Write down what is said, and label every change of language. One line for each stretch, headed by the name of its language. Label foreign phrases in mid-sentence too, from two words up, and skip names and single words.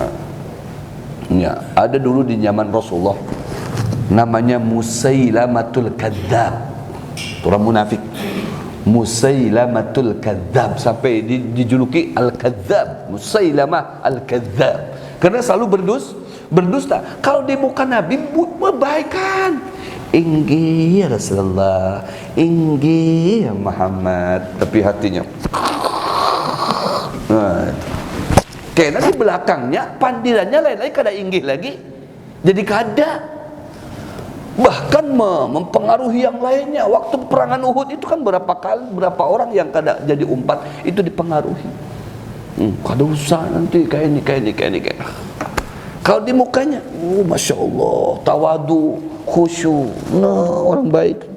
Banjar: Ada dulu di zaman Rasulullah namanya Musailamatul Kadzdzab, orang munafik. Musailamatul Kadzdzab, sampai dijuluki Al-Kadzdzab, Musailamah Al-Kadzdzab, karena selalu berdusta. Kalau di muka Nabi kebaikan, inggi ya Rasulullah, inggi ya Muhammad, tapi hatinya karena di belakangnya pandirannya lain-lain, kada inggih lagi, jadi kada. Bahkan mempengaruhi yang lainnya. Waktu perangan Uhud itu kan berapa orang yang kada jadi umpat itu dipengaruhi. Kada usah nanti kayak ini. Kalau di mukanya, masya Allah, tawadu, khusyuk, nah orang baik.